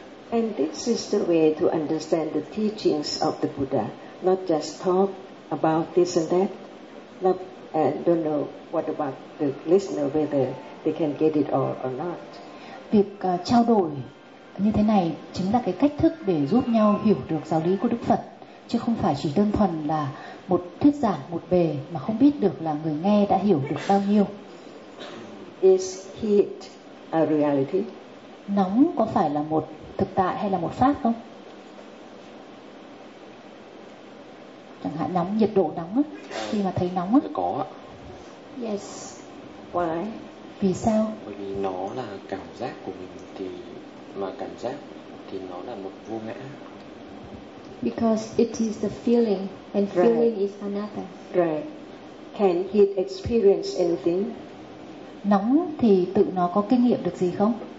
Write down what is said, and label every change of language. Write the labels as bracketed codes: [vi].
[en] And this is the way to understand the teachings of the Buddha, not just talk about this and that. Not, and don't know what about the listener whether they can get it all or not. [vi] Việc trao đổi như thế này chính là cái cách thức để giúp nhau hiểu được giáo lý của Đức Phật, chứ không phải chỉ đơn thuần là một thuyết giảng một bề mà không biết được là người nghe đã hiểu được bao nhiêu. [en] Is heat a reality? [vi] Nóng có phải là một thực tại hay là một pháp không? Chẳng hạn nóng, nhiệt độ nóng á, khi mà thấy nóng á. Có ạ. [en] Yes. Why? [vi] Vì sao? Bởi vì nó là cảm giác của mình, thì mà cảm giác thì nó là một vô ngã. [en] Because it is the feeling, and feeling is another. Right. Can it experience anything? [vi] Nóng thì tự nó có kinh nghiệm được gì không?